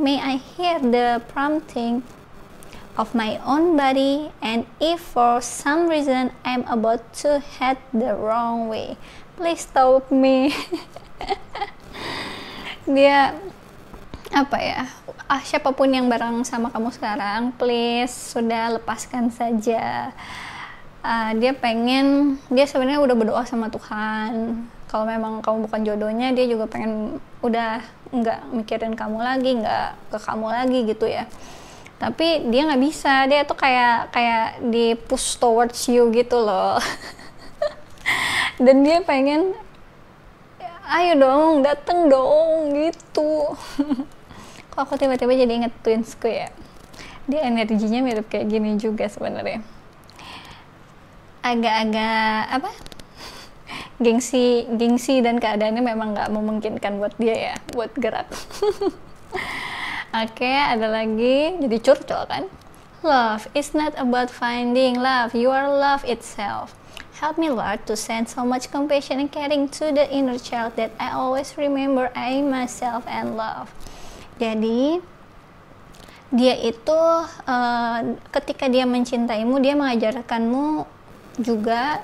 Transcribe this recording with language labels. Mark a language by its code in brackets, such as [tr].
[en] May I hear the prompting of my own body, and if for some reason I'm about to head the wrong way, please stop me. [id] Dia apa ya, siapapun yang bareng sama kamu sekarang, please sudah lepaskan saja. Dia sebenarnya udah berdoa sama Tuhan. Kalau memang kamu bukan jodohnya, dia juga pengen udah nggak mikirin kamu lagi, nggak ke kamu lagi gitu ya. Tapi dia nggak bisa, dia tuh kayak di [en] push towards you [id] gitu loh. Dan dia pengen, ayo dong, dateng dong gitu. Kok aku tiba-tiba jadi inget twinsku ya, dia energinya mirip kayak gini juga sebenarnya. Agak-agak gengsi dan keadaannya memang nggak memungkinkan buat dia ya buat gerak. Oke, ada lagi, jadi curcol kan. [en] Love is not about finding love, you are love itself. Help me Lord to send so much compassion and caring to the inner child that I always remember I myself and love. [id] Jadi dia itu ketika dia mencintaimu, dia mengajarkanmu juga.